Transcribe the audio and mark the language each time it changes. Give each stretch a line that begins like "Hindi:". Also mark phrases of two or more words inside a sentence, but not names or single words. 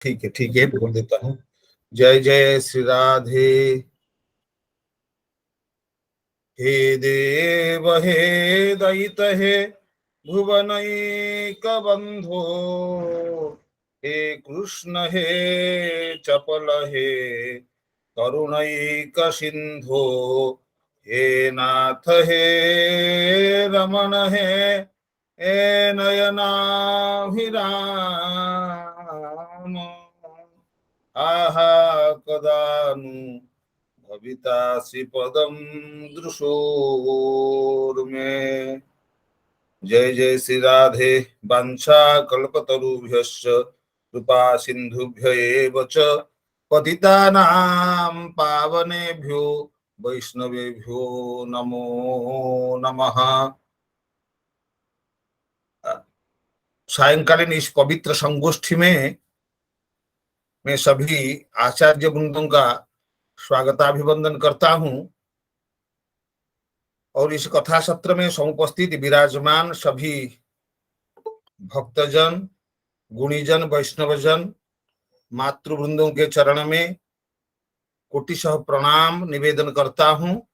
Hindi: ठीक है, बोल देता हूँ। जय जय श्री राधे।
Sanskrit: हे देव हे दयित हे भुवनैक बंधो, हे कृष्ण हे चपल हे करुणैक सिंधो, हे नाथ हे रमण हे नयनाभिराम। आहा कदानु भवितासि पदं दृशोर्मे।
Hindi: जय जय श्री राधे।
Sanskrit: वाञ्छा कल्पतरुभ्यश्च कृपा सिन्धुभ्य एव च पतितानां पावनेभ्यो वैष्णवेभ्यो नमो नमः।
Hindi: सायंकालीन इस पवित्र संगोष्ठी में मैं सभी आचार्य वृंदों का स्वागताभिवंदन करता हूं और इस कथा सत्र में समुपस्थित विराजमान सभी भक्तजन, गुणीजन, वैष्णवजन, मातृवृंदों के चरण में कोटिशः प्रणाम निवेदन करता हूं।